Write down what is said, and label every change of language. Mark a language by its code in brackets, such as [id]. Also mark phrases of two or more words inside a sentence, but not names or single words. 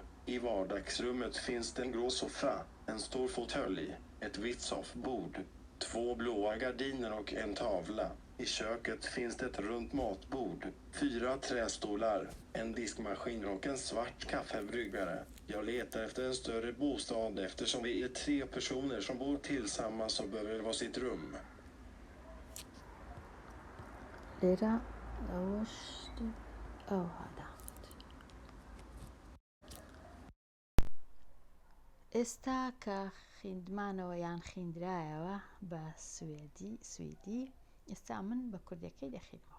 [sv] I vardagsrummet finns det en grå soffa, en stor fåtölj, ett vitt soffbord, 2 blåa gardiner och en tavla. I köket finns det ett runt matbord, 4 trästolar, en diskmaskin och en svart kaffebryggare. Jag letar efter en större bostad eftersom vi är 3 personer som bor tillsammans och behöver vara sitt rum. [ckb] لێرە ئەوەش ئەو هەدامت. ئێستا کە خوێندمانەوە یان خوێندرایەوە بە سوێدی، ئێستا من بە کوردەکەی دەخوێنمەوە.